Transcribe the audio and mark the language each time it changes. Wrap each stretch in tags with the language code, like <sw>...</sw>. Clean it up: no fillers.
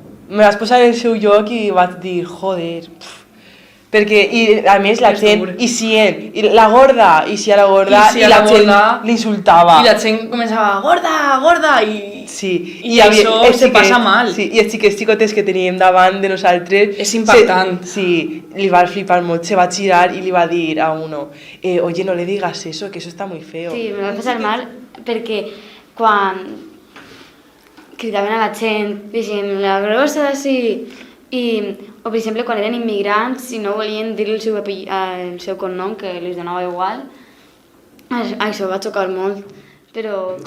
<ca>Me vaig posar en el seu lloc i vaig dir, joder... Perquè, i a més, la gent, i la gorda, i la gent l'insultava. I la gent començava, gorda, gorda, i això se passa mal. Sí, i els xicotes que teníem davant de nosaltres... És impactant. Sí, li va flipar molt, se va girar i li va dir a uno,</ca> <es>oye, no le digas eso, que eso está muy feo.</es> <ca>Sí, me va passar mal perquè quan cridaven a la gent, dient, la grossa, sí... o per exemple quan eren immigrants i no volien dir el seu cognom, que els donava igual, això va xocar molt, però...</ca>